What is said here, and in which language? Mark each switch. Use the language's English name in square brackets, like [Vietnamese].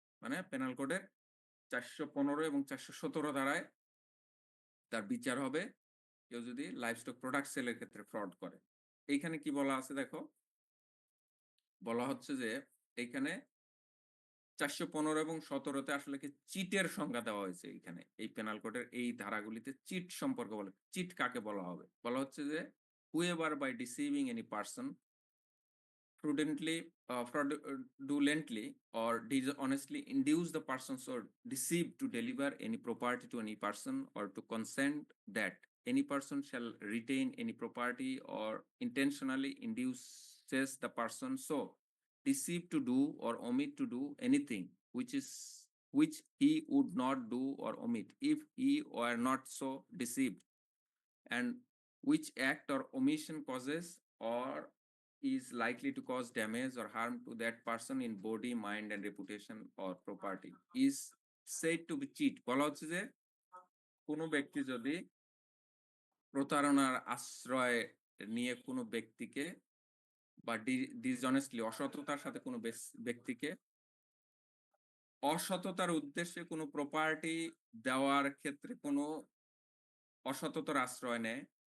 [Bangla] মানে পেনাল কোডের 415 এবং 417 ধারায় তার বিচার হবে কেউ যদি লাইভস্টক প্রোডাক্ট সেলের ক্ষেত্রে ফ্রড করে। এইখানে কি বলা আছে দেখো, বলা হচ্ছে যে এইখানে 415 এবং 17-তে আসলে কি চিটের সংজ্ঞা দেওয়া হয়েছে। এইখানে এই পেনাল কোডের এই ধারাগুলিতে চিট সম্পর্কে বলে, চিট কাকে বলা হবে, বলা হচ্ছে যে [English] whoever by deceiving any person prudently, fraudulently or dishonestly induce the persons or deceived to deliver any property to any person or to consent that any person shall retain any property or intentionally induces the person so deceived to do or omit to do anything which he would not do or omit if he were not so deceived, and which act or omission causes or is likely to cause damage or harm to that person in body, mind and reputation or property is said to be cheat. [Bangla] বলা হচ্ছে যে কোনো ব্যক্তি যদি প্রতারণার আশ্রয় নিয়ে কোনো ব্যক্তিকে বা ডিসঅনেস্টলি অসততার সাথে কোনো ব্যক্তিকে অসততার উদ্দেশ্যে কোনো প্রপার্টি দেওয়ার ক্ষেত্রে কোনো অসততার আশ্রয় নেয়,